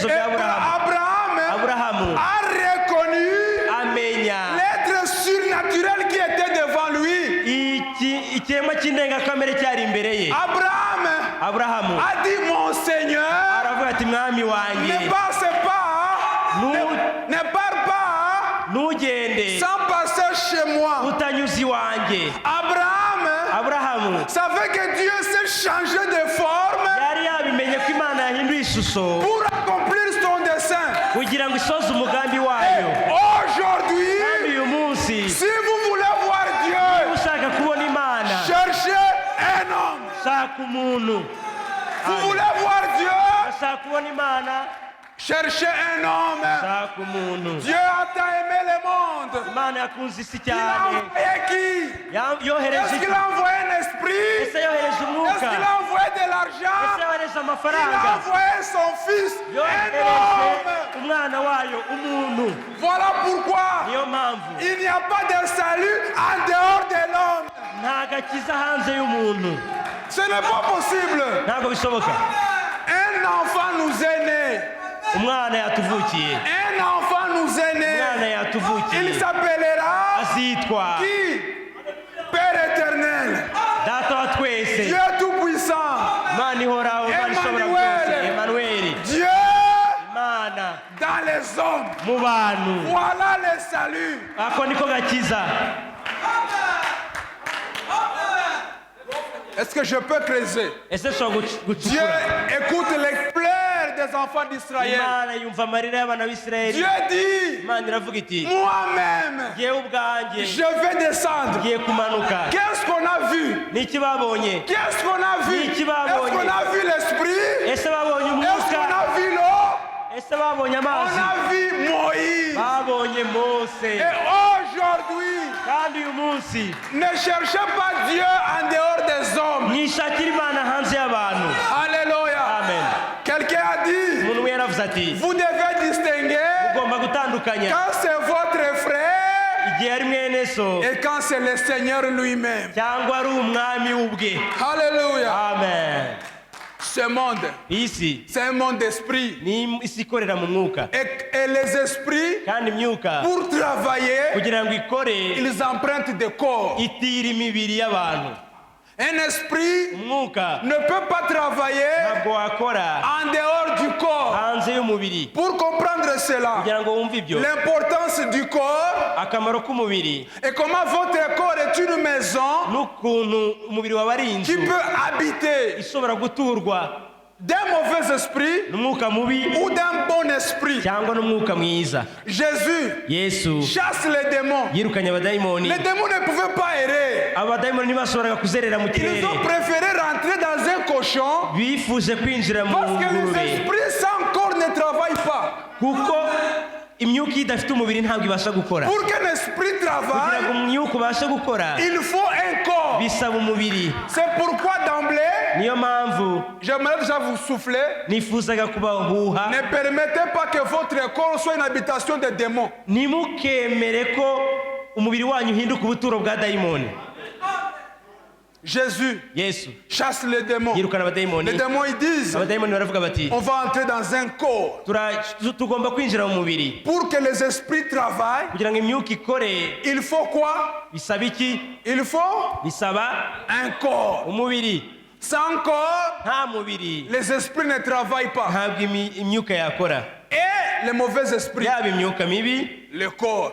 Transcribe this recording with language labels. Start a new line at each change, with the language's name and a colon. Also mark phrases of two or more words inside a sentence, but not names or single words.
French: Et
Kinyarwanda: bya Aburahamu.
French: Abraham
Kinyarwanda: Aburahamu
French: a reconnu
Kinyarwanda: amenya
French: l'être surnaturel qui était devant lui.
Kinyarwanda: ikiremwa cy'indengakamere cyari imbere ye. Aburahamu
French: A dit, mon Seigneur,
Kinyarwanda: aravuga ati mwami wanjye
French: ne passe pas, ne pars pas
Kinyarwanda: ntugende
French: sans passer chez moi.
Kinyarwanda: utanyuze iwanjye. Aburahamu
French: savait que Dieu s'est changé de forme
Kinyarwanda: yari yabimenye ko imana yahinduye ishusho
French: pour accomplir son dessein.
Kinyarwanda: kugira ngo isoze umugambi wayo.
French: Aujourd'hui,
Kinyarwanda: kandi uyu munsi
French: si vous voulez voir Dieu,
Kinyarwanda: ushaka kubona imana,
French: cherchez un homme.
Kinyarwanda: shaka umuntu.
French: Vous voulez voir Dieu,
Kinyarwanda: ushaka kubona imana,
French: Cherchez un homme.
Kinyarwanda: shaka umuntu.
French: Dieu a tant aimé le monde.
Kinyarwanda: Imana yakunze isi
French: Il a
Kinyarwanda: cyane,
French: envoyé qui?
Kinyarwanda: yohereje
French: Est-ce
Kinyarwanda: iki?
French: qu'il a envoyé un esprit?
Kinyarwanda: Ese yohereje
French: Est-ce
Kinyarwanda: umwuka?
French: qu'il a envoyé de l'argent?
Kinyarwanda: Ese yohereje
French: Il a
Kinyarwanda: amafaranga?
French: envoyé son fils, un
Kinyarwanda: Yohereje
French: homme.
Kinyarwanda: umwana wayo, umuntu.
French: Voilà pourquoi
Kinyarwanda: Niyo mpamvu
French: il n'y a pas de salut en dehors de l'homme.
Kinyarwanda: nta gakiza hanze y'umuntu,
French: Ce n'est pas possible.
Kinyarwanda: ntabwo bishoboka.
French: Un enfant nous est né.
Kinyarwanda: Umwana yatuvukiye,
French: Un enfant nous est
Kinyarwanda: umwana
French: né.
Kinyarwanda: yatuvukiye,
French: Il s'appellera
Kinyarwanda: azitwa
French: qui? Père éternel.
Kinyarwanda: data wa twese,
French: Dieu tout-puissant.
Kinyarwanda: Imana ihoraho, Imana ishobora
French: Emmanuel.
Kinyarwanda: byose, Emanueli,
French: Dieu
Kinyarwanda: Imana
French: dans les hommes.
Kinyarwanda: mu bantu.
French: Voilà le salut.
Kinyarwanda: Ako niko gakiza.
French: Est-ce que je peux creuser?
Kinyarwanda: Ese ushobora
French: Dieu
Kinyarwanda: gucukura?
French: écoute les pleurs des enfants d'Israël.
Kinyarwanda: Imana yumva amarira y'abana b'Isirayeli.
French: Dieu dit,
Kinyarwanda: Imana iravuga iti,
French: moi-même,
Kinyarwanda: jyewe ubwanjye
French: je vais descendre.
Kinyarwanda: ngiye kumanuka.
French: Qu'est-ce qu'on a vu?
Kinyarwanda: Niki babonye?
French: Qu'est-ce qu'on a vu?
Kinyarwanda: Ni
French: Est-ce
Kinyarwanda: kibabonye.
French: qu'on a vu l'esprit?
Kinyarwanda: Ese babonye
French: Est-ce qu'on
Kinyarwanda: umwuka?
French: a vu l'eau?
Kinyarwanda: Ese babonye
French: On
Kinyarwanda: amazi?
French: a vu Moïse.
Kinyarwanda: Babonye Mose.
French: Et aujourd'hui,
Kinyarwanda: Kandi uyu munsi
French: ne cherchez pas Dieu en dehors des hommes.
Kinyarwanda: mwishakira Imana hanze y'abantu.
French: Alléluia.
Kinyarwanda: Amen.
French: Quelqu'un a dit,
Kinyarwanda: Umuntu we yaravuze ati,
French: vous devez distinguer
Kinyarwanda: ugomba gutandukanya
French: quand c'est votre frère
Kinyarwanda: igihe ari mwene so
French: et quand c'est le Seigneur lui-même.
Kinyarwanda: cyangwa ari umwami ubwe.
French: Alléluia.
Kinyarwanda: Amen.
French: Ce monde,
Kinyarwanda: Isi
French: c'est un monde d'esprit.
Kinyarwanda: ni isi ikorera mu mwuka,
French: Et les esprits,
Kinyarwanda: kandi imyuka
French: pour travailler,
Kinyarwanda: kugira ngo ikore
French: ils empruntent des corps.
Kinyarwanda: itira imibiri y'abantu.
French: Un esprit
Kinyarwanda: Umwuka
French: ne peut pas travailler
Kinyarwanda: ntabwo wakora
French: en dehors du corps.
Kinyarwanda: hanze y'umubiri.
French: Pour comprendre cela,
Kinyarwanda: Kugira ngo wumve ibyo,
French: l'importance du corps
Kinyarwanda: akamaro k'umubiri
French: et comment votre corps est une maison
Kinyarwanda: n'ukuntu umubiri wawe ari
French: qui
Kinyarwanda: inzu
French: peut habiter
Kinyarwanda: ishobora guturwa
French: d'un mauvais esprit
Kinyarwanda: n'umwuka mubi
French: ou d'un bon esprit.
Kinyarwanda: cyangwa n'umwuka mwiza.
French: Jésus
Kinyarwanda: Yesu
French: chasse les démons.
Kinyarwanda: yirukanye abadayimoni.
French: Les démons ne pouvaient pas errer.
Kinyarwanda: Abadayimoni ntibashoboraga kuzerera mu
French: Ils
Kinyarwanda: kirere,
French: ont préféré rentrer dans un cochon
Kinyarwanda: bifuje kwinjira mu
French: parce que les
Kinyarwanda: ngurube
French: esprits sans corps ne travaillent pas.
Kinyarwanda: kuko imyuka iyo idafite umubiri ntabwo ibasha gukora.
French: Pour qu'un esprit
Kinyarwanda: Kugira ngo
French: travaille,
Kinyarwanda: umwuka ubashe gukora
French: il faut un corps.
Kinyarwanda: bisaba umubiri.
French: C'est pourquoi d'emblée,
Kinyarwanda: Niyo mpamvu
French: j'aimerais déjà vous souffler.
Kinyarwanda: nifuzaga kubahuha,
French: Ne permettez pas que votre corps soit une habitation des démons.
Kinyarwanda: ntimukemere ko umubiri wanyu uhinduka ubuturo bwa dayimoni.
French: Jésus
Kinyarwanda: Yesu
French: chasse les démons.
Kinyarwanda: yirukana
French: Les
Kinyarwanda: abadayimoni.
French: démons, ils disent,
Kinyarwanda: Abadayimoni baravuga bati,
French: on va entrer dans un corps.
Kinyarwanda: tugomba kwinjira mu mubiri.
French: Pour que les esprits travaillent,
Kinyarwanda: Kugira ngo imyuka ikore
French: il faut quoi?
Kinyarwanda: bisaba iki?
French: Il faut
Kinyarwanda: Bisaba
French: un corps.
Kinyarwanda: umubiri.
French: Sans corps,
Kinyarwanda: Nta mubiri
French: les esprits ne travaillent pas.
Kinyarwanda: ntabwo imyuka yakora.
French: Et les mauvais esprits,
Kinyarwanda: Yaba imyuka mibi,
French: le corps.